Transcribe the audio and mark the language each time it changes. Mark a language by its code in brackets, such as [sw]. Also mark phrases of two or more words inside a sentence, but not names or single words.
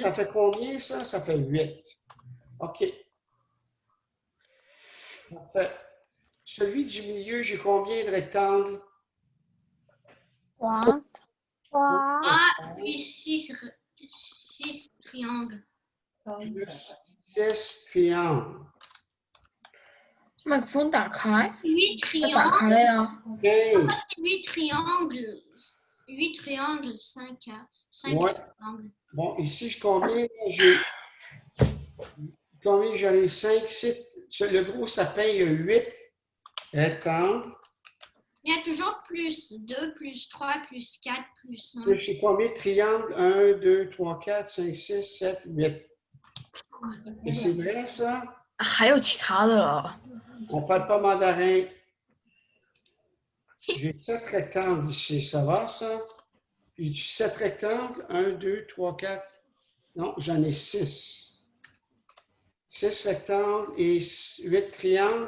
[fr] Ça fait combien, ça? Ça fait 8. OK. Parfait. Celui du milieu, j'ai combien de rectangles? 3. Ah, puis 6 triangles. Plus 6 triangles. [zh] 麦克风打开， [fr] 8 [zh] 要打 [fr] triangles. [zh] 开了呀。 [fr] 15. Ah, c'est 8 triangles. 8 triangles, 5 5 Ouais. rectangles. Bon, ici, j'ai combien? J'en ai 5, 6. Le gros sapin, il y a 8 rectangles. Il y a toujours plus 2, plus 3, plus 4, plus 5. Je sais combien de triangles? 1, 2, 3, 4, 5, 6, 7, 8. Et c'est vrai, ça? [zh] 还有其他的了。 [fr] On ne parle pas mandarin. J'ai 7 rectangles ici, ça va, ça? J'ai 7 rectangles? 1, 2, 3, 4. Non, j'en ai 6. 6 rectangles et 8 triangles.